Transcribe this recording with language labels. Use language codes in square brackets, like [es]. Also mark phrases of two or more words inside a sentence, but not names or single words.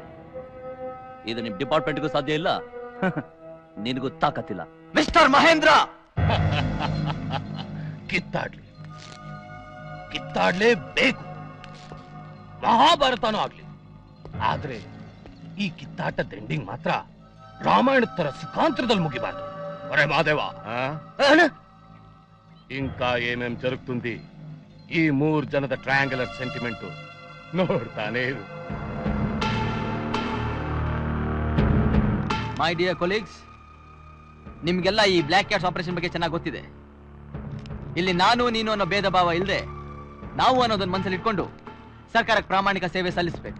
[kn] ಇದು ನಿಮ್ ಡಿಪಾರ್ಟ್ಮೆಂಟ್ಗೂ ಸಾಧ್ಯ ಇಲ್ಲ, ನಿನಗೂ ತಾಕತ್ತಿಲ್ಲ. ಮಿಸ್ಟರ್ ಮಹೇಂದ್ರ, ಕಿತ್ತಾಡ್ಲೇಬೇಕು. ಮಹಾಭಾರತನೂ ಆಗ್ಲಿ. ಆದ್ರೆ ಈ ಕಿತ್ತಾಟದ ಎಂಡಿಂಗ್ ಮಾತ್ರ ರಾಮಾಯಣದ ತರ ಸುಖಾಂತರದಲ್ಲಿ ಮುಗಿಬಾರ್ದು. [te] ఒరే మాదేవా ఇంకా ఏమేం జరుగుతుంది ఈ 3 [kn] ಜನದ ಟ್ರಯಾಂಗುಲರ್ ಸೆಂಟಿಮೆಂಟ್ ನೋಡ್ತಾನೆ ಇರು. [en] my dear colleagues, [kn] ನಿಮ್ಗೆಲ್ಲ ಈ [en] black cats operation [kn] ಬಗ್ಗೆ ಚೆನ್ನಾಗಿ ಗೊತ್ತಿದೆ. ಇಲ್ಲಿ ನಾನು ನೀನು ಅನ್ನೋ ಭೇದ ಭಾವ ಇಲ್ಲದೆ ನಾವು ಅನ್ನೋದನ್ನ ಮನಸ್ಸಲ್ಲಿ ಇಟ್ಕೊಂಡು ಸರ್ಕಾರಕ್ಕೆ ಪ್ರಾಮಾಣಿಕ ಸೇವೆ ಸಲ್ಲಿಸಬೇಕು.